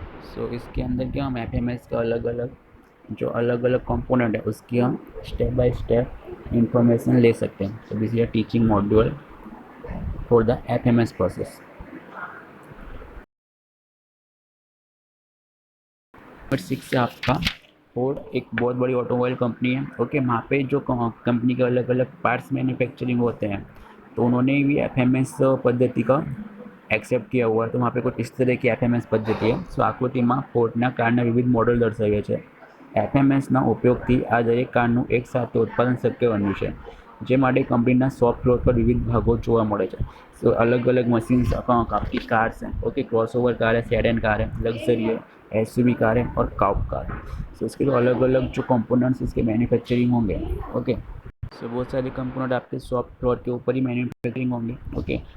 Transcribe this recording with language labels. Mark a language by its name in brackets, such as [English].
[Hindi] सो इसके अंदर क्या हम FMS का अलग अलग कंपोनेंट है उसकी हम स्टेप बाय स्टेप इंफॉर्मेशन ले सकते हैं। [English] So this is a teaching module for the FMS process. [Hindi] Number 6 से आपका फोर्ड एक बहुत बड़ी ऑटोमोबाइल कंपनी है। ओके, वहाँ पे जो कंपनी के अलग अलग पार्ट्स मैन्युफैक्चरिंग होते हैं तो उन्होंने भी FMS पद्धति का एक्सेप्ट किया हुआ है, तो वहाँ पे कुछ इस तरह की एफएमएस पद्धति है। [Gujarati] सो આકૃતિમાં ફોર્ડના કારના વિવિધ મોડલ દર્શાવ્યા છે। એફએમએસના ઉપયોગથી આ દરેક કારનું એક સાથે ઉત્પાદન શક્ય બન્યું છે, જે માટે કંપનીના શોપ ફ્લોર પર વિવિધ ભાગો જોવા મળે છે। [Hindi] सो अलग अलग मशीन्स आपकी कार्स हैं, ओके, क्रॉसओवर कार है, सेडान कार है, लग्जरी है, एसयूवी कार है और काउप कार है। सो इसके जो अलग अलग जो कंपोनेंट्स इसके मैन्युफैक्चरिंग होंगे, ओके। सो बहुत सारे कंपोनेंट आपके शॉप फ्लोर के ऊपर ही मैन्युफैक्चरिंग होंगे, ओके।